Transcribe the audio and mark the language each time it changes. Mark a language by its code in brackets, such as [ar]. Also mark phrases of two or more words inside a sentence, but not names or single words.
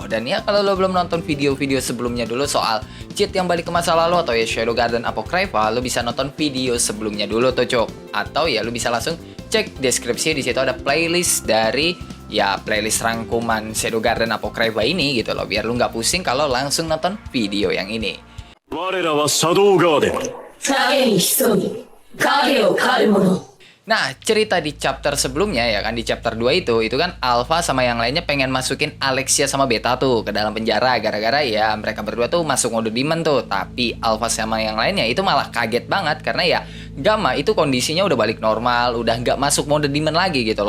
[id] Dan ya kalau lo belum nonton video-video sebelumnya dulu soal cheat yang balik ke masa lalu atau ya Shadow Garden Apocrypha, lo bisa nonton video sebelumnya dulu tuh cok, atau ya lo bisa langsung cek deskripsi, di situ ada playlist dari ya playlist rangkuman Shadow Garden Apocrypha ini gitu loh, biar lo nggak pusing kalau langsung nonton video yang ini. [ja] 我らはシャドウガーデン。影に潜み影を狩る者 [id] Nah, cerita di chapter sebelumnya ya kan, di chapter 2 itu kan Alpha sama yang lainnya pengen masukin Alexia sama Beta tuh ke dalam penjara, gara-gara ya mereka berdua tuh masuk mode demon tuh. Tapi Alpha sama yang lainnya itu malah kaget banget karena ya Gamma itu kondisinya udah balik normal, udah nggak masuk mode demon lagi gitu loh.